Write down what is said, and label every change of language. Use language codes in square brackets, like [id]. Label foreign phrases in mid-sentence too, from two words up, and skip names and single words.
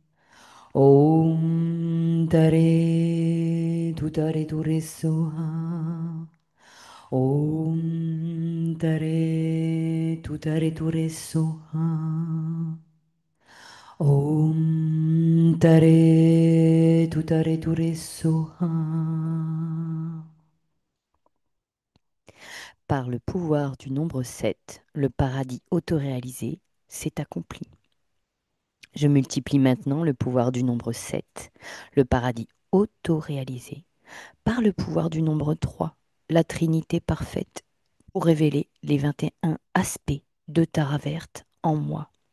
[sa] Om Tare Tu Tare Ture Soha. Om Tare Tu Tare Ture Soha. Om Tare Tu Tare Ture Soha. [fr] Par le pouvoir du nombre 7, le paradis autoréalisé s'est accompli. Je multiplie maintenant le pouvoir du nombre 7, le paradis autoréalisé, par le pouvoir du nombre 3, la Trinité parfaite, pour révéler les 21 aspects de Tara verte en moi.